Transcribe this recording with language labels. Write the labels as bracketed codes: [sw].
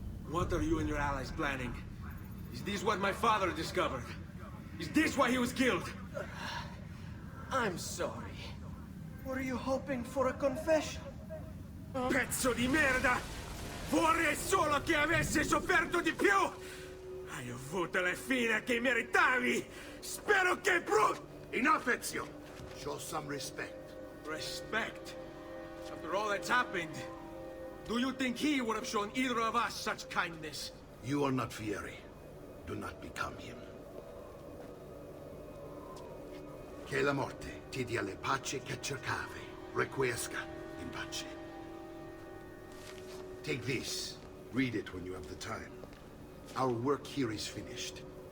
[en] What are you and your allies planning? Is this what my father discovered? Is this why he was killed? I'm sorry. Were you hoping for a confession? [it] Pezzo di merda! Vorrei solo che avessi sofferto di più! Hai avuto la fine che meritavi! Spero che [en] Enough, Ezio! Show some respect. Respect? After all that's happened, do you think he would have shown either of us such kindness? You are not Vieri. Do not become him. [it] Che la morte ti dia le pace che cercavi. [la] Requiesca in pace. [en] Take this. Read it when you have the time. Our work here is finished.